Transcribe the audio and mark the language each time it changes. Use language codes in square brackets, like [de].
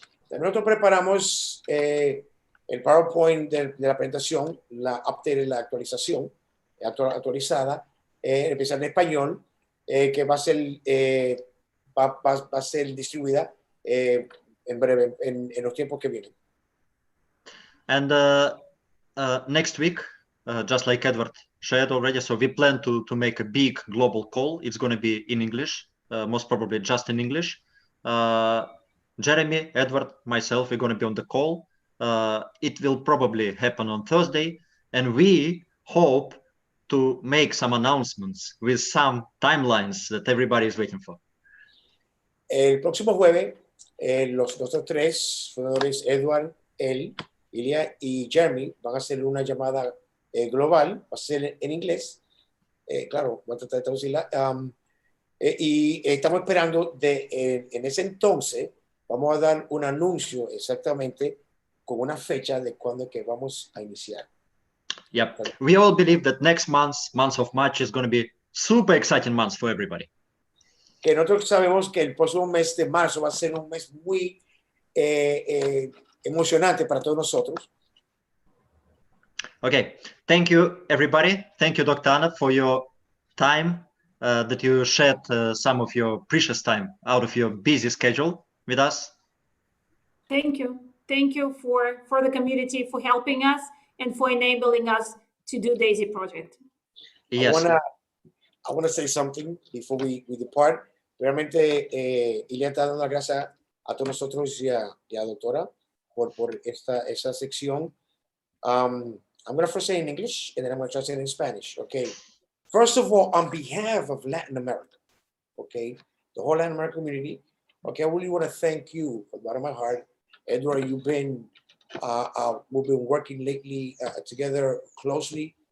[es] Nosotros preparamos el PowerPoint de la presentación, la actualización actualizada, empezar en español, que va a ser distribuida en breve, en los tiempos que vienen. [en] And next week, just like Edward shared already, so we plan to make a big global call. It's going to be in English, most probably just in English. Jeremy, Edward, myself, we're going to be on the call. It will probably happen on Thursday, and we hope to make some announcements with some timelines that everybody is waiting for. [es] El próximo jueves, nosotros tres fundadores, Edward, Ilya y Jeremy, van a hacer una llamada global, va a ser en inglés, claro, voy a tratar de traducirla, y estamos esperando en ese entonces vamos a dar un anuncio exactamente con una fecha de cuándo que vamos a iniciar. [en] Yep. We all believe that next month of March, is going to be super exciting month for everybody. [es] Que nosotros sabemos que el próximo mes de marzo va a ser un mes muy emocionante para todos nosotros. [en] Okay. Thank you, everybody. Thank you, Dr. Anna, for your time, that you shared some of your precious time out of your busy schedule with us. Thank you. Thank you for the community, for helping us and for enabling us to do Daisy Project. Yes. I want to say something before we depart. [es] Realmente, Ilia está dando las gracias a todos nosotros y a doctora por esa sección. [en] I'm going to first say in English, and then I'm going to translate in Spanish, okay? First of all, on behalf of Latin America, okay, the whole Latin American community, okay, I really want to thank you from the bottom of my heart. Edward, we've been working lately together closely.